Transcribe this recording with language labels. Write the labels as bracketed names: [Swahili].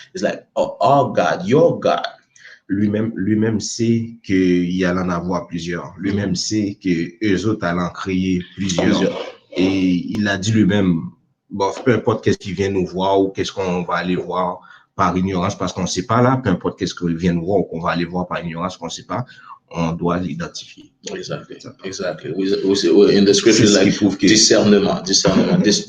[English] It's like our God, your God. [French] Lui-même sait qu'il allait en avoir plusieurs. Lui-même sait qu'eux autres allaient en créer plusieurs. Et il a dit lui-même, bon, peu importe qu'est-ce qui vient nous voir ou qu'est-ce qu'on va aller voir par ignorance parce qu'on ne sait pas là, peu importe qu'est-ce qu'il vient nous voir ou qu'on va aller voir par ignorance qu'on ne sait pas, on doit l'identifier. [English] Exactly. In the scripture, like discernment, discernment.